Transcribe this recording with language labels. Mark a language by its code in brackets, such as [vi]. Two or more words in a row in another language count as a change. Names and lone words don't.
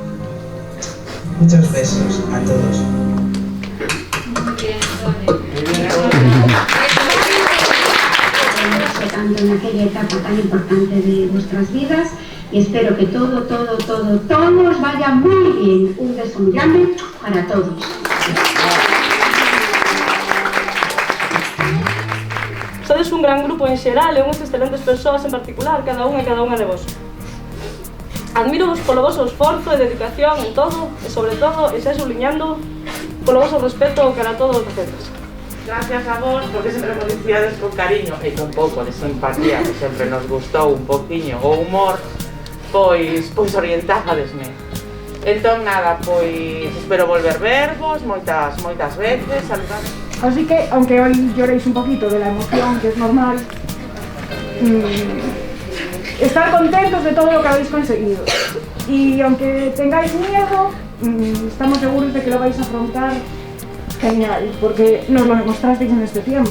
[es] Muchos besos a todos. Tanto en aquella etapa tan importante de vuestras vidas y espero que todo os vaya muy bien. Un beso muy grande para todos. [gl] Sodes un gran grupo en xeral e unhas excelentes persoas en particular, cada unha de vos. Admiro-vos polo vosso esforzo e dedicación en todo e, sobre todo, e xa subliñando, polo vosso respeto cara a todos os docentes. Gracias a vos, porque sempre nos dicíades con cariño e con pouco de simpatía, que sempre nos gustou un poquinho o humor, pois orientábadesme. Entón, nada, pois espero volver vervos moitas veces, saludar. [es] Así que, aunque hoy lloréis un poquito de la emoción, que es normal, estar contentos de todo lo que habéis conseguido. Y aunque tengáis miedo, estamos seguros de que lo vais a afrontar genial, porque nos lo demostrasteis en este tiempo.